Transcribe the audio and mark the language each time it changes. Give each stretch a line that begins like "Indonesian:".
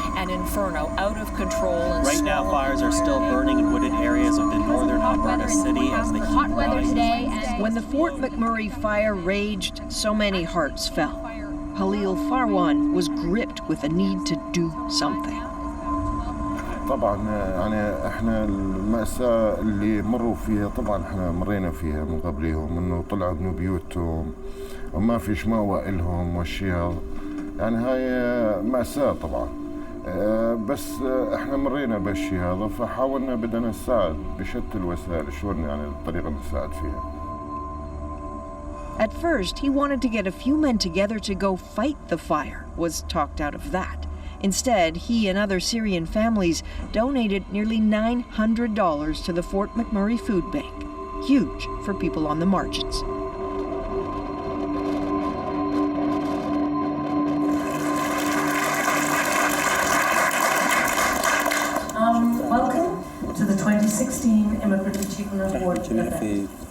English: An inferno out of control and right now, fires are still burning in wooded areas of the northern Alberta city as the heat rises. When the Fort McMurray fire raged, so many hearts fell. Halil Farawan was gripped with a need to do something.
Arabic: طبعا يعني احنا المأساة اللي مروا فيها طبعا احنا مرينا فيها من قبلهم انه طلعوا من بيوتهم وما فيش مأوى إلهم والشيء يعني هاي مأساة طبعا بس احنا مرينا بالشيء هذا فحاولنا بدنا نساعد بشتى الوسائل شلون يعني الطريقة اللي نساعد فيها.
English: At first, he wanted to get a few men together to go fight the fire, was talked out of that. Instead, he and other Syrian families donated nearly $900 to the Fort McMurray Food Bank. Huge for people on the margins. Welcome to the 2016 Immigrant Achievement Award event.